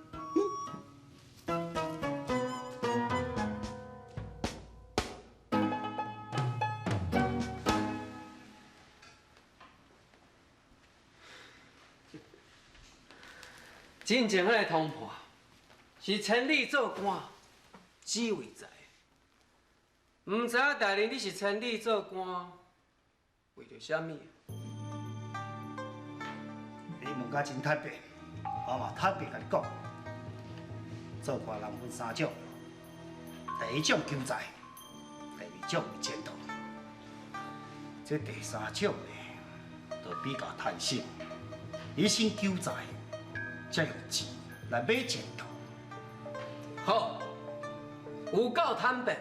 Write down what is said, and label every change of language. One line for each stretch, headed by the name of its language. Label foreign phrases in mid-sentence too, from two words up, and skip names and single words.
Min Nan Chinese: 真正迄个通判是千里做官，只为在。唔知影大人你是千里做官，为着啥物？你问甲真坦白，我嘛坦白甲你讲，做官人分三种，第一种救灾，第二种为前途，这第三种呢，就比较贪心，你先救灾。才用钱来买前途。好，有够坦白。